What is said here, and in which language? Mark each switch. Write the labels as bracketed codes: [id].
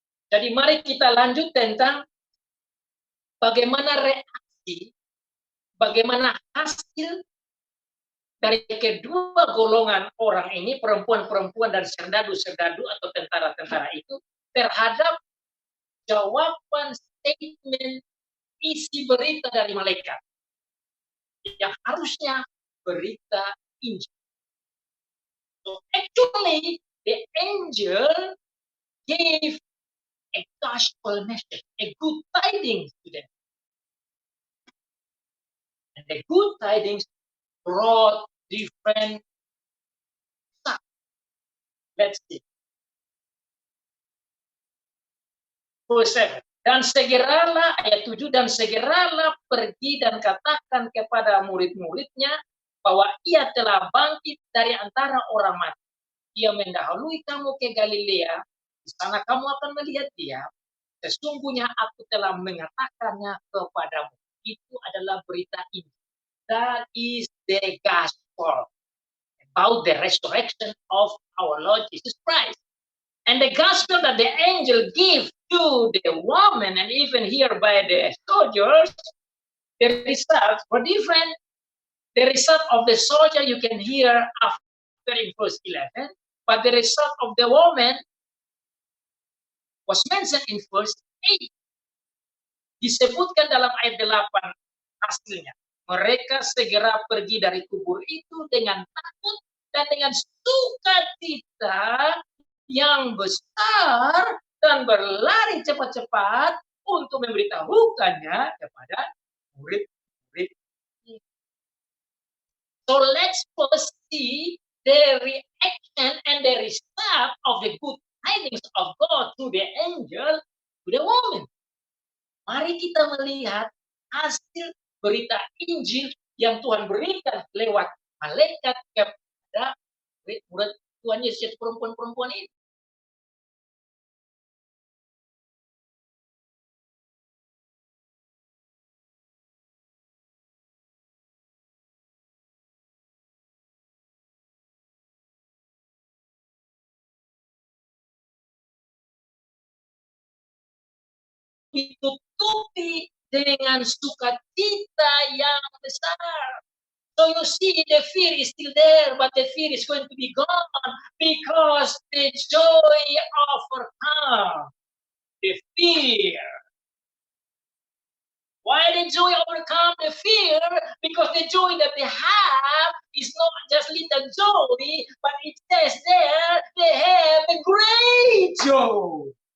[id] Jadi mari kita lanjut tentang bagaimana reaksi, bagaimana hasil dari kedua golongan orang ini, perempuan-perempuan dan serdadu-serdadu atau tentara-tentara itu, terhadap jawaban statement isi berita dari malaikat yang harusnya berita Injil. [en] So actually, the angel gave a gospel message, a good tidings to them. And the good tidings brought different stuff. Let's see. Verse 7. [id] Dan segeralah, ayat 7, dan segeralah pergi dan katakan kepada murid-muridnya bahwa ia telah bangkit dari antara orang mati. Ia mendahului kamu ke Galilea, di sana kamu akan melihat dia. Sesungguhnya aku telah mengatakannya kepadamu. Itu adalah berita ini. [en] That is the gospel about the resurrection of our Lord Jesus Christ. And the gospel that the angel gave to the woman and even here by the soldiers, the results were different. The result of the soldier you can hear after in verse 11, but the result of the woman was mentioned in verse 8. [id] Disebutkan dalam ayat 8 hasilnya. Mereka segera pergi dari kubur itu dengan takut dan dengan sukacita yang besar dan berlari cepat-cepat untuk memberitahukannya kepada murid-murid. [en] So let's first see the reaction and the result of the good tidings of God to the angel, to the woman. [id] Mari kita melihat hasil berita Injil yang Tuhan berikan lewat malaikat kepada murid Tuhan Yesus, perempuan-perempuan ini. ditutupi dengan sukacita yang besar. [en] So you see, the fear is still there, but the fear is going to be gone because the joy overcomes the fear. Why the joy overcome the fear? Because the joy that they have is not just little joy, but it says there they have a great joy.